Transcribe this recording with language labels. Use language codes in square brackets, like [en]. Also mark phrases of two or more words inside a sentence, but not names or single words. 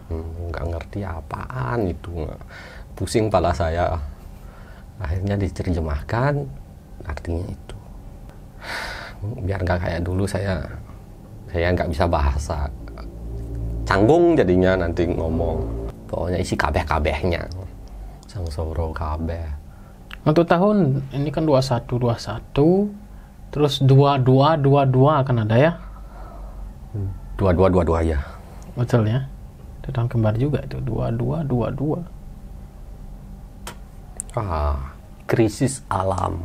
[id] Nggak ngerti apaan itu. Pusing kepala saya. Akhirnya diterjemahkan, artinya itu. Biar nggak kayak dulu saya nggak bisa bahasa. canggung jadinya nanti ngomong. [jv] Pokoknya isi kabeh-kabehnya. Sangsara kabeh. [id] Untuk tahun ini kan 21 terus 22 akan ada ya. 22 ya. Betul ya. Itu tahun kembar juga itu 22. Krisis alam.